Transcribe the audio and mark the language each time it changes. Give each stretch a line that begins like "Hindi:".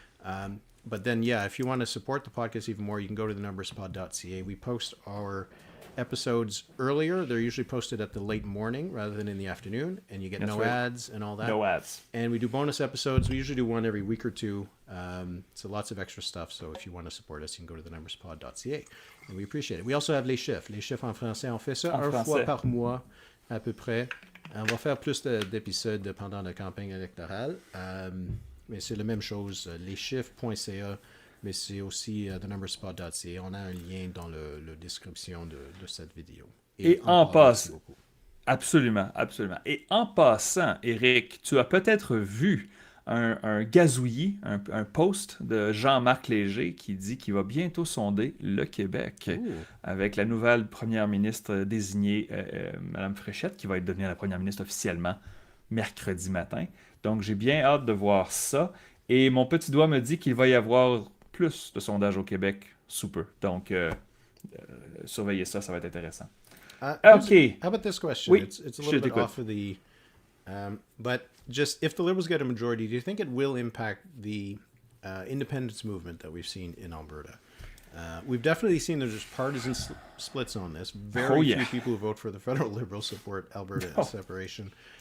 English: But then, if you want to support the podcast even more, you can go to the numberspod.ca. We post our episodes earlier. They're usually posted at the late morning rather than in the afternoon, and you get That's no right. ads and all that. No ads. And we do bonus episodes. We usually do one every week or two. So lots of extra stuff. So if you want to support us, you can go to thenumberspod.ca. And we appreciate it. We also have les chiffres.
French: Les chiffres en français, on fait ça fois par mois à peu près. On va faire plus d'épisodes pendant la campagne électorale. Mais c'est la même chose. Leschiffres.ca, mais c'est aussi thenumberspod.ca. On a un lien dans la description de cette vidéo. Et en passant, absolument. Et en passant, Éric, tu as peut-être vu un gazouillis, un post de Jean-Marc Léger qui dit qu'il va bientôt sonder le Québec avec la nouvelle première ministre désignée, Mme Fréchette, qui va devenir la première ministre officiellement mercredi matin. Donc, j'ai bien hâte de voir ça. Et mon petit doigt me dit qu'il va y avoir plus de sondages au Québec sous peu. Donc, surveillez ça, ça va être intéressant.
English: Okay. How about this question?
French: Oui,
English: it's a little bit off of the... but just if the Liberals get a majority, do you think it will impact the independence movement that we've seen in Alberta? We've definitely seen there's partisan splits on this. Very few people who vote for the federal Liberals support Alberta separation.